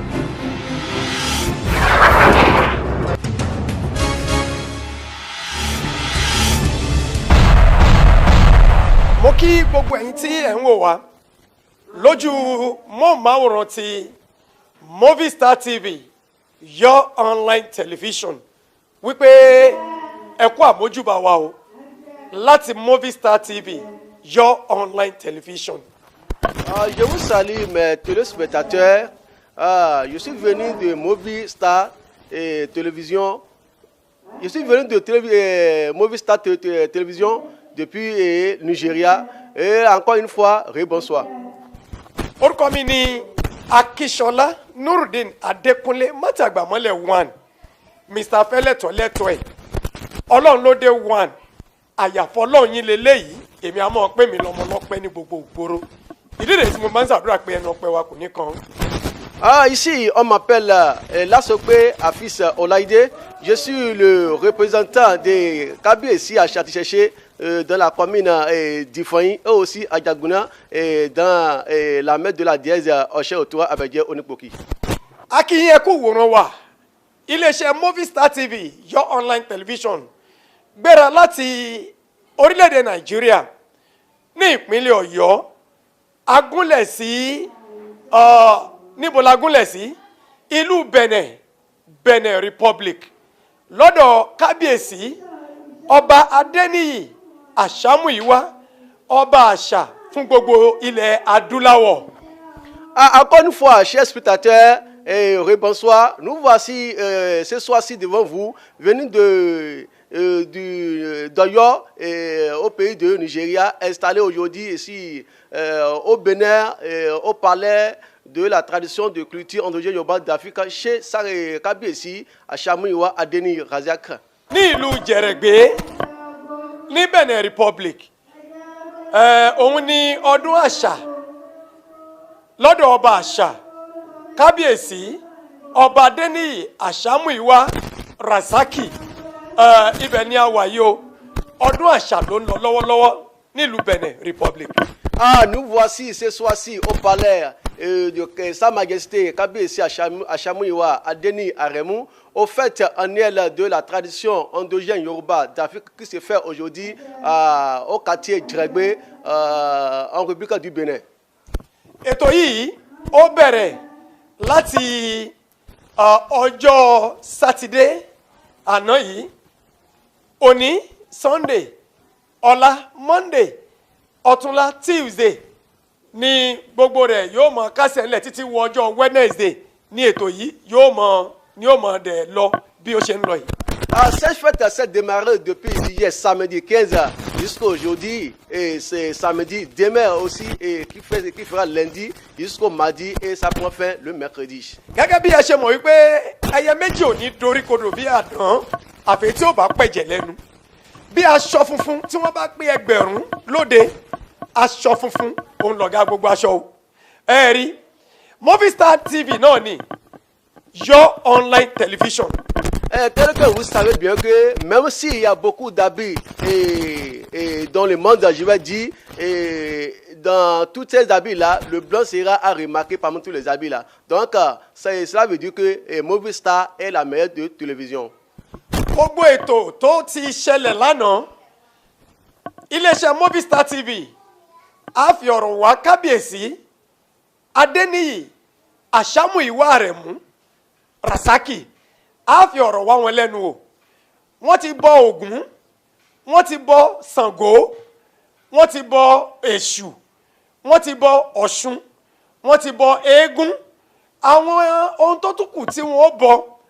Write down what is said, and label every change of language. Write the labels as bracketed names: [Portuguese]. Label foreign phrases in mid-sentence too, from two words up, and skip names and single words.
[Yoruba] mo kí gbogbo ẹ̀yin tí ẹ̀ ń wò wá lójú móhùnmáwòrán ti Movie Star TV your online television wípé ẹ kú àmójúbà wa o láti Movie Star TV your online television. [French] Je vous salue mes téléspectateurs. Je suis venu de Movie Star Télévision. Je suis venu de Movie Star Télévision depuis Nigeria. Et encore une fois, bonsoir. [Yoruba] Orúkọ mi ni Akíṣọlá Nurudeen Adékúnlé Mátàgbàmọ́lẹ̀ 1 Mr. Fẹ́lẹ́tọ̀lẹ́tọ̀ ẹ̀ Ọlọ́run ló dé 1 àyàfọ́ Ọlọ́run yín leléyìí èmi á mọ̀ pé mi lọ́mọ lọ́pẹ́ ní gbogbo ògbóró ìdí rèé tí mo máa ń ṣàdúrà pé ẹnu ọpẹ́ wa kò ní kan. [French] Ici, on m'appelle Lasokwe Afis Olaide. Je suis le représentant de Kabiesi à Chaticheche dans la commune d'Ifoyin et aussi à Diagouna dans la maître de la dièse Oche Otoa Abedje Onipoki. [Yoruba] Akínyìn ẹ kú wòran wa iléeṣẹ́ Movie Star TV your online television gbéra láti orílẹ̀-èdè Nàìjíríà ní ìpínlẹ̀ Ọ̀yọ́ agúnlẹ̀ sí níbo la gúnlẹ̀ sí ìlú Benin Republic lọ́dọ̀ kábíyèsí ọba Adéníyì Àṣàmúyíwá ọba àṣà fún gbogbo ilẹ̀ adúláwọ̀. [French] Encore une fois, chers spectateurs, bonsoir. Nous voici ce soir-ci devant vous, venus d'Oyo, au pays de Nigeria, installé aujourd'hui ici au Bénin, au palais de la tradition de culture endogène Yoruba d'Afrique chez Sare Kábíyèsí Àṣàmúyíwá Adéníyì Raziak. [Yoruba] Ní ìlú Jẹ̀rẹ̀gbé ní Benin Republic òun ni ọdún àṣà lọ́dọ̀ ọba àṣà Kábíyèsí ọba Adéníyì Àṣàmúyíwá Razaki ibẹ̀ ni a wà yìí o ọdún àṣà ló ń lọ lọ́wọ́lọ́wọ́ nílùú Benin Republic. [French] Nous voici ce soir-ci au palais de Sa Majesté Kabiyesi Ashamuyiwa Adeni Aremu, au fête annuelle de la tradition endogène Yoruba d'Afrique qui se fait aujourd'hui au quartier Dregbe en République du Bénin. [Yoruba] Ètò yìí ó bẹ̀rẹ̀ láti ọjọ́ sátidé àná yìí òní Sunday ọ̀la Monday ọ̀túnla Tuesday ní gbogbo rẹ̀ yóò mọ kásẹ̀ ńlẹ̀ títí wọ ọjọ́ Wednesday ní ètò yìí yóò mọ dẹ̀ lọ bí ó ṣe ń lọ yìí. [French] Cette fête s'est démarrée depuis hier samedi 15 jusqu'à aujourd'hui et c'est samedi demain aussi et qui fera lundi jusqu'au mardi et ça prend fin le mercredi. [Yoruba] Gẹ́gẹ́ bí ẹ ṣe mọ̀ wípé ẹyẹ méjì ò ní dorí kodò bí àdán àfi tí ó bá pẹ̀jẹ̀ lẹ́nu bí aṣọ funfun tí wọ́n bá pé ẹgbẹ̀rún lóde aṣọ funfun òun lọ̀gá gbogbo aṣọ o ẹ rí Movistar TV náà ni Your Online Television. [French] Tel que vous savez bien que même s'il y a beaucoup d'habits dans le monde, je vais dire, dans tous ces habits-là, le blanc sera à remarquer parmi tous les habits-là. Donc, cela veut dire que Movistar est la meilleure de télévision. [Yoruba] Gbogbo ètò tó ti ṣẹlẹ̀ lánàá iléeṣẹ́ Movistar TV a fi ọ̀rọ̀ wá Kábíyèsí Adéníyì Àṣàmúyìwá Àrẹ̀mú Rasaki a fi ọ̀rọ̀ wá wọn lẹ́nu o wọ́n ti bọ Ògún wọ́n ti bọ Ṣàngó wọ́n ti bọ Èṣù wọ́n ti bọ Ọ̀ṣun wọ́n ti bọ eégún àwọn ohun tó tún kù tí wọ́n bọ